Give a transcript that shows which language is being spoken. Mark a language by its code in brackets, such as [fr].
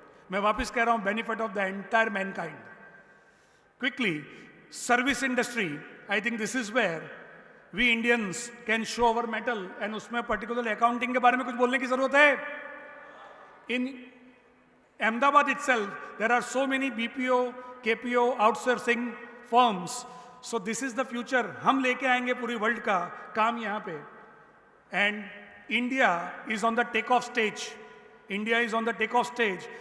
[hi] मैं वापस कह रहा हूँ, [en] benefit of the entire mankind. Quickly, service industry. I think this is where we Indians can show our mettle, and उसमें particularly accounting [hi] के बारे में कुछ बोलने की जरूरत है. [en] In Ahmedabad itself, there are so many BPO, KPO, outsourcing firms. So this is the future. [hi] हम लेके आएंगे पूरी वर्ल्ड का काम यहाँ पे. [en] And India is on the take-off stage. India is on the take-off stage.